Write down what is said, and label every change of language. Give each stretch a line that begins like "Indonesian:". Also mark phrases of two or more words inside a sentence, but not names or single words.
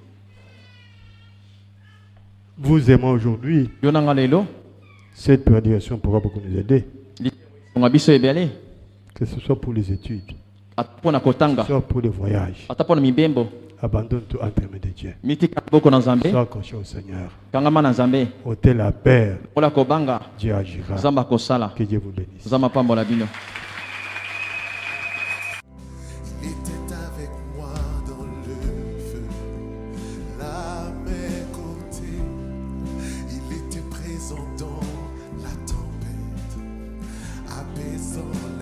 French: Vous aimez aujourd'hui,
Lingala: Yo nanga lelo.
French: cette prédication pourra beaucoup nous aider.
Lingala: Nga biso ebele.
French: Que ce soit pour les études,
Lingala: Atapona
French: que ce
Lingala: kotanga.
French: soit pour les voyages.
Lingala: Atapona mibembo.
French: Abandonne tout entre les mains de Dieu.
Lingala: Mitika boko na Nzambe.
French: Sois accroché au Seigneur.
Lingala: Kangama na Nzambe.
French: Ôtez la peur.
Lingala: Ola kobanga.
French: Dieu agira.
Lingala: Nzamba kosala.
French: Que Dieu vous bénisse.
Lingala: Nzamba pambola bino.
French: Il était avec moi dans le feu, à mes côtés. Il était présent dans la tempête, apaisant les peines.